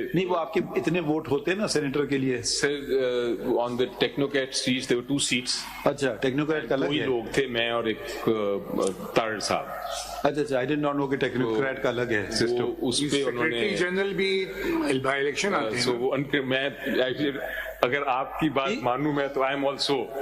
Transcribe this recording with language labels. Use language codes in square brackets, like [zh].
[ur] نہیں, وہ آپ کے اتنے ووٹ ہوتے ہیں نا سینیٹر کے لیے. [en] Sir on the technocrat seats there were 2 seats. [ur] اچھا, ٹیکنوکریٹ کا الگ ہے, 2 لوگ تھے, میں اور ایک تار صاحب. اچھا, [en] I did not know [ur] کہ ٹیکنوکریٹ کا الگ ہے سسٹم. اس پہ انہوں نے جنرل بھی بائی الیکشن آتے ہیں. میں اگر آپ کی بات مانوں میں تو [en] I am also